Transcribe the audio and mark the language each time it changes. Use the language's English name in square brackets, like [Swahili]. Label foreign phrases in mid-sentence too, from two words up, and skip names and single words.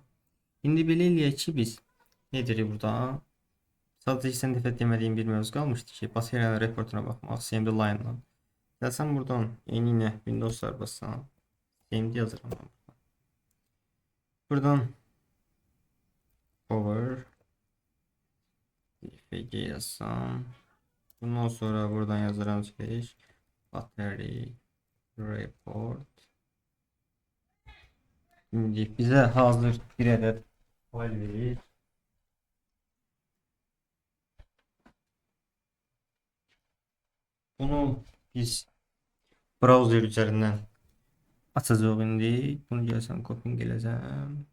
[Azerbaijani] İndi belə eləyək ki, biz nə deyirik burada? Sadəcə sən dəfə demədiyim bir mövzu qalmışdı ki, bateriyanın reportuna baxmaq, CMD line-la. Gəlsən buradan yeni ilə Windows-lar bassan, CMD yazıram ben. Buradan power FG yazsam. Bundan sonra buradan yazıram [English] slash battery report. [Turkish] Şimdi bize hazır bir adet file verir. Bunu biz browser üzerinden açacağız indi. [Azerbaijani] Bunu gəlsəm copying eləcəm.